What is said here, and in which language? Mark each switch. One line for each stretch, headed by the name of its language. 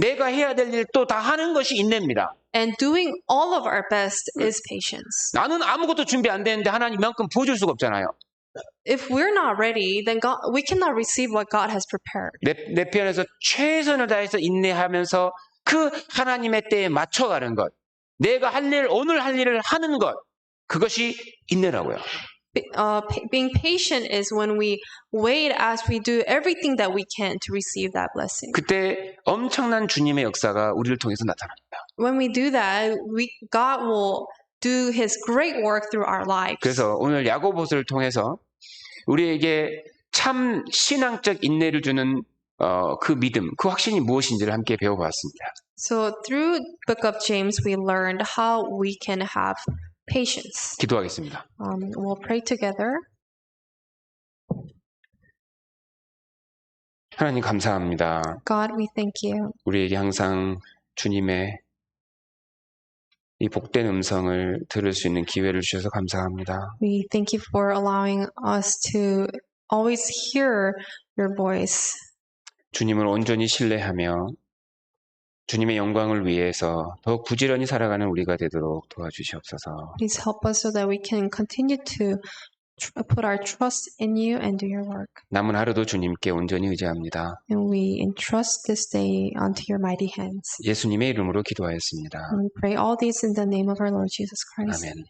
Korean: 내가 해야 될 일 또 다 하는 것이 인내입니다.
English: And doing all of our best is patience.
Korean: 나는 아무것도 준비 안 되는데 하나님 이만큼 부어줄 수가 없잖아요.
English: If we're not ready, then we cannot receive what God has prepared.
Korean: 내 편에서 최선을 다해서 인내하면서 그 하나님의 때에 맞춰가는 것, 내가 할 일, 오늘 할 일을 하는 것, 그것이 인내라고요.
English: Being patient is when we wait as we do everything that we can to receive that blessing.
Korean: 그때 엄청난 주님의 역사가 우리를 통해서 나타납니다.
English: When we do that, God will do His great work through our lives.
Korean: 그래서 오늘 야고보서를 통해서 우리에게 참 신앙적 인내를 주는 그 믿음, 그 확신이 무엇인지를 함께 배워봤습니다.
English: So through Book of James, we learned how we can have patience.
Korean: 기도하겠습니다.
English: We'll pray together.
Korean: 하나님 감사합니다.
English: God, we thank you.
Korean: 우리에게 항상 주님의 이 복된 음성을 들을 수 있는 기회를 주셔서 감사합니다.
English: We thank you for allowing us to always hear your voice.
Korean: 주님을 온전히 신뢰하며 주님의 영광을 위해서 더욱 부지런히 살아가는 우리가 되도록 도와주시옵소서.
English: Please help us so that we can continue to put our trust in you and do your work.
Korean: 남은 하루도 주님께 온전히 의지합니다.
English: And we entrust this day unto your mighty hands.
Korean: 예수님의 이름으로 기도하였습니다.
English: And we pray all these in the name of our Lord Jesus Christ.